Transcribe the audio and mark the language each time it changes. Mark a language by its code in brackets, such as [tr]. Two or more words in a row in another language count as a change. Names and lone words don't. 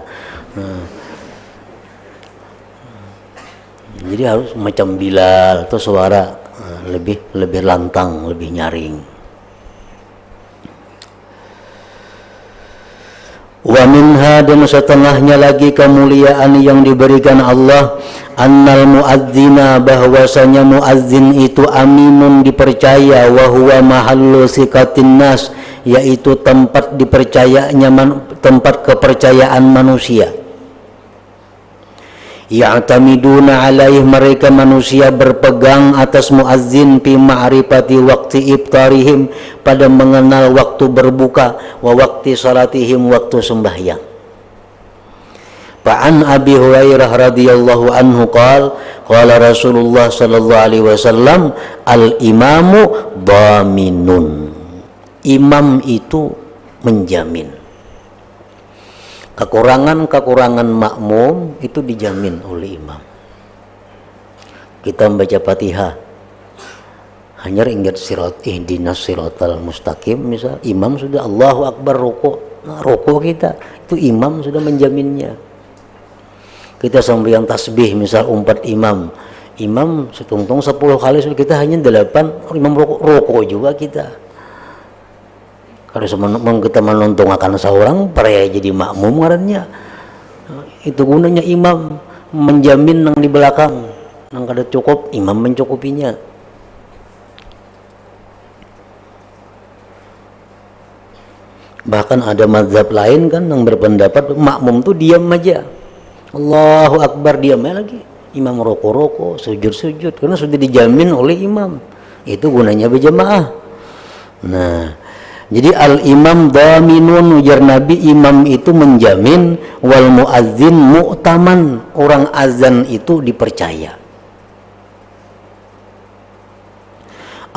[id] Nah, jadi harus macam Bilal, itu suara lebih lantang, lebih nyaring. [ar] ومنها, [id] dan setengahnya lagi kemuliaan yang diberikan Allah, [ar] أن المؤذن, [id] bahwasanya muazzin itu aminun, dipercaya, [ar] وهو محل ثقة الناس, [id] yaitu tempat dipercayanya tempat kepercayaan manusia. [ar] يعتمدون عليه, [id] mereka manusia berpegang atas muazzin [ar] في معرفة وقت إفطارهم, [id] pada mengenal waktu berbuka, [ar] ووقت صلاتهم, [id] waktu sembahyang. [ar] فعن أبي هريرة رضي الله عنه قال رسول الله صلى الله عليه وسلم الإمام ضامن, [id] imam itu menjamin. Kekurangan makmum itu dijamin oleh imam. Kita membaca Fatihah hanya ingat [ar] اهدنا الصراط المستقيم, [id] misal imam sudah [ar] الله أكبر [id] rukuk. Nah, rukuk kita itu imam sudah menjaminnya. Kita sembahyang tasbih misal umpat imam setungtung 10 kali, kita hanya 8, imam rukuk juga kita. Kalau kita menonton akan seorang peraya jadi makmum ngarannya, itu gunanya imam menjamin yang di belakang, yang kada cukup imam mencukupinya. Bahkan ada mazhab lain kan yang berpendapat makmum tuh diam aja, [ar] الله أكبر [id] diam lagi, imam roko sujud karena sudah dijamin oleh imam. Itu gunanya berjamaah. Nah, jadi [ar] الإمام ضامن, [id] ujar Nabi, imam itu menjamin, [ar] والمؤذن مؤتمن, [id] orang azan itu dipercaya.